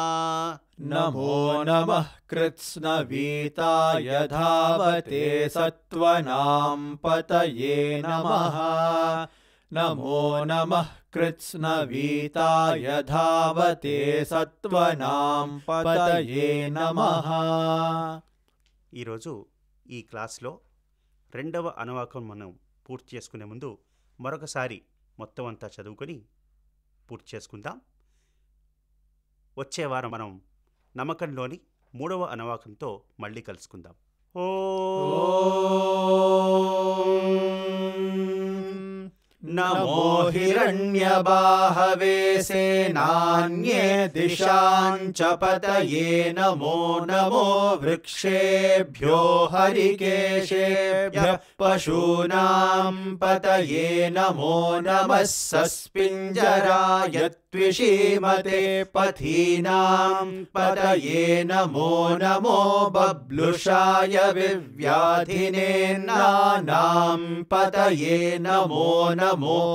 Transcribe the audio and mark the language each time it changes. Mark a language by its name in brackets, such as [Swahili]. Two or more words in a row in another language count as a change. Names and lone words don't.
[Sanskrit] नमो नमः कृत्स्नवीताय धावते सत्त्वनां पतये नमः नमो नमः कृत्स्नवीताय धावते सत्त्वनां पतये नमः [Telugu] ఈరోజు ఈ క్లాస్లో రెండవ అనువాకం మనం పూర్తి చేసుకునే ముందు మరొకసారి మొత్తం అంతా చదువుకొని పూర్తి చేసుకుందాం. వచ్చే వారం మనం నమ్మకంలోని మూడవ అనువాకంతో మళ్ళీ కలుసుకుందాం. [Sanskrit] नमो हिरण्यबाहवे सेनान्ये दिशाञ्च पतये नमो नमो वृक्षेभ्यो हरिकेशेभ्यः पशूनां पतये नमो नमः सस्पिञ्जराय त्विषीमते पथीनां पतये नमो नमो बब्लुषाय विव्याधिनेन्नानां पतये नमो नमो